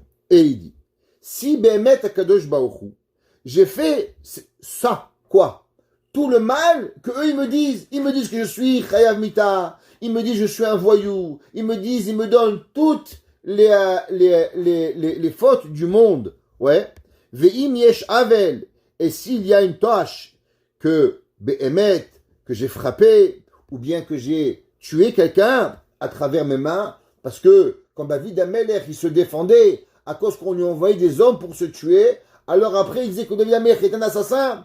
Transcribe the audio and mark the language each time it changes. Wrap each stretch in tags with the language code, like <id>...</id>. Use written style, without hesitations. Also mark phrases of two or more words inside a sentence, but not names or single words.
<fr>Et il dit, si</fr> <he>באמת הקדוש ברוך הוא,</he> <fr>j'ai fait ça, quoi? Tout le mal que eux ils me disent que je suis</fr> <he>חייב מיתה,</he> <fr>ils me disent que je suis un voyou, ils me donnent toutes les fautes du monde, ouais.</fr> <he>ואם יש עוול,</he> <fr>et s'il y a une tâche que Behemet, que j'ai frappé, ou bien que j'ai tué quelqu'un à travers mes mains, parce que quand David Amelech il se défendait à cause qu'on lui envoyait des hommes pour se tuer, alors après il disait que David Amelech est un assassin.</fr>